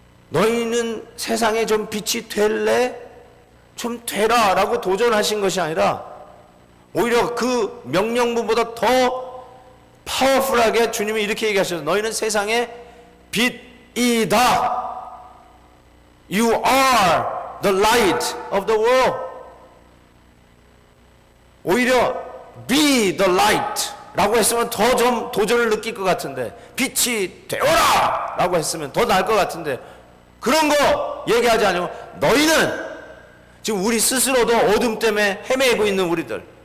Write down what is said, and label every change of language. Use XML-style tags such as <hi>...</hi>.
<ko>너희는 세상에 좀 빛이 될래? 좀 되라 라고 도전하신 것이 아니라 오히려 그 명령문보다 더 파워풀하게 주님이 이렇게 얘기하셨어요. 너희는 세상의 빛이다.</ko> <en>You are the light of the world.</en> <ko>오히려</ko> <en>be the light</en> <ko>라고 했으면 더 좀 도전을 느낄 것 같은데, 빛이 되어라 라고 했으면 더 나을 것 같은데, 그런 거 얘기하지 않으면 너희는 지금 우리 스스로도 어둠 때문에 헤매고 있는 우리들,</ko>